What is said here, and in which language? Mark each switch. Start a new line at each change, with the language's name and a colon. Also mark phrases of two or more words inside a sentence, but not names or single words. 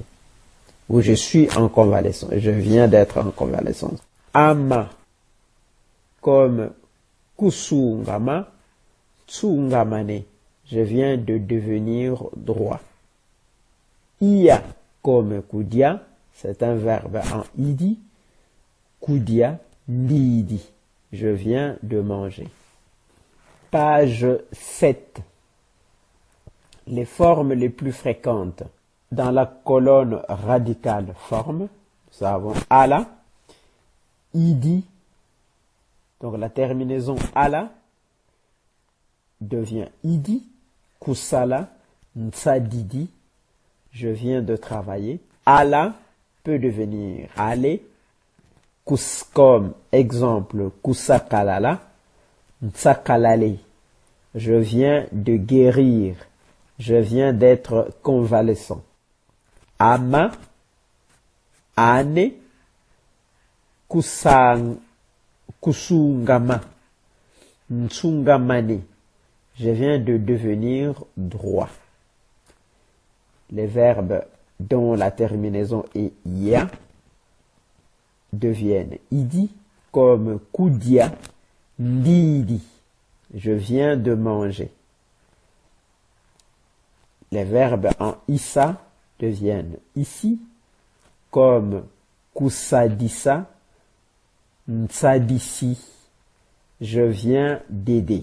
French: Ou je suis en convalescence, je viens d'être en convalescence. Ama, comme
Kongo: kusungama, tsungamane,
French: je viens de devenir droit. Ia, comme kudia, c'est un verbe en idi.
Kongo: Kudia, ndidi.
French: Je viens de manger. Page 7. Les formes les plus fréquentes. Dans la colonne radicale forme, nous avons ala, idi. Donc la terminaison ala devient idi.
Kongo: Kusala, ntsadidi.
French: Je viens de travailler. Ala peut devenir aller. Comme exemple,
Kongo: kusakalala, ntsakalale.
French: Je viens de guérir. Je viens d'être convalescent.
Kongo: Ama, ane, kusungama, nsungamane.
French: Je viens de devenir droit. Les verbes dont la terminaison est ya deviennent idi, comme
Kongo: kudia, ndidi.
French: Je viens de manger. Les verbes en issa deviennent ici, comme
Kongo: kusadisa, ntsadisi.
French: Je viens d'aider.